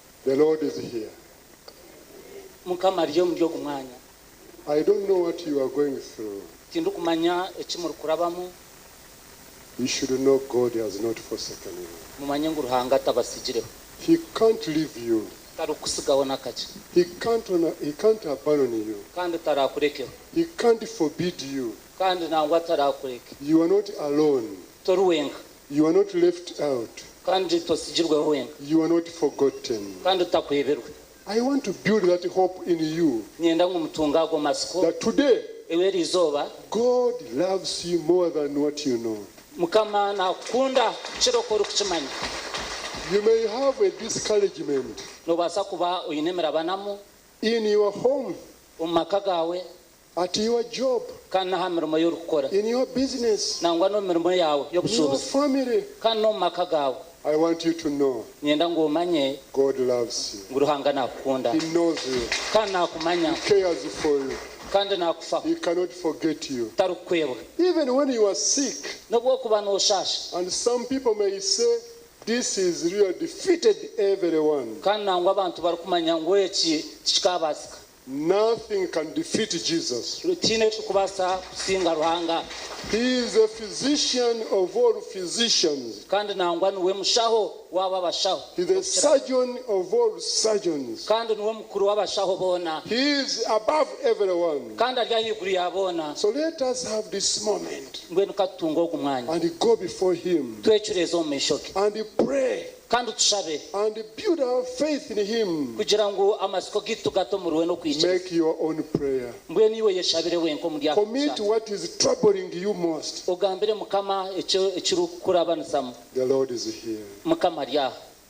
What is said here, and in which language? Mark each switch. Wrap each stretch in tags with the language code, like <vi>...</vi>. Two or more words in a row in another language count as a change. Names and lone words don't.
<en>The Lord is here.</en> <nyn>mukama ariyo muri ogu mwanya</nyn> <en>I don't know what you are going through.</en> <nyn>tindukumanya ekimuri kurabamu</nyn> <en>You should know God has not forsaken you.</en> <nyn>mumanye ngu ruhanga atabasigireho</nyn> <en>He can't leave you.</en> <nyn>tarukusigaho n'akaki</nyn> <en>He can't abandon you.</en> <nyn>kandi tarakurekeho</nyn> <en>He can't forbid you.</en> <nyn>kandi nangwa tarakureke</nyn> <en>You are not alone.</en> <nyn>tori wenka</nyn> <en>You are not left out.</en> <nyn>kandi tosigirweho wenka</nyn> <en>You are not forgotten.</en> <nyn>kandi utakuheberwe</nyn> <en>I want to build that hope in you</en> <nyn>nyenda ngu mutunga ago masiko</nyn> <en>that today</en> <nyn>ewe rizoba</nyn> <en>God loves you more than what you know.</en> <nyn>mukama nakunda kirokora okukimanya</nyn> <en>You may have a discouragement</en> <nyn>nobasa kuba oyinemera banamu</nyn> <en>in your home,</en> <nyn>omu maka gawe</nyn> <en>at your job,</en> <nyn>kandi n'aha mirimo y'orukukora</nyn> <en>in your business,</en> <nyn>nangwa n'omu mirimo yawe</nyn> <en>in your</en> <nyn>y'obusuubuzi</nyn> <en>family.</en> <nyn>kandi n'omu maka gawe</nyn> <en>I want you to know</en> <nyn>nyenda ngu omanye</nyn> <en>God loves you.</en> <nyn>ngu ruhanga nakukunda</nyn> <en>He knows you.</en> <nyn>kandi nakumanya</nyn> <en>He cares for you.</en> <nyn>kandi nakufaho</nyn> <en>He cannot forget you.</en> <nyn>tarukukwebwa</nyn> <en>Even when you are sick,</en> <nyn>n'obwokuba nooshasha</nyn> <en>and some people may say, this is really defeated everyone.</en> <nyn>kandi nangwa abantu barikumanya ngu eki tikikabasika</nyn> <en>Nothing can defeat Jesus.</en> <nyn>tiine ekikubaasa kusinga ruhanga</nyn> <en>He is a physician of all physicians.</en> <nyn>kandi nangwa niwe mushaho w'aba abashaho</nyn> <en>He is the surgeon of all surgeons.</en> <nyn>kandi niwe mukuru w'abashaho boona</nyn> <en>He is above everyone.</en> <nyn>kandi ari ahaiguru ya boona</nyn> <en>So let us have this moment</en> <nyn>mbwenu katutunga ogu mwanya</nyn> <en>and go before him</en> <nyn>twecureze omu maisho ge</nyn> <en>and pray</en> <nyn>kandi tushabe</nyn> <en>and build our faith in him.</en> <nyn>kugira ngu amasiko gitu gatomuriwe n'okwikiriza</nyn> <en>Make your own prayer.</en> <nyn>mbwenu iwe yeshabire wenka omuri ako</nyn> <en>Commit what is troubling you most.</en> <nyn>ogambire mukama ekiri kukurabanusamu</nyn> <en>The Lord is here.</en> <nyn>mukama ari aha</nyn>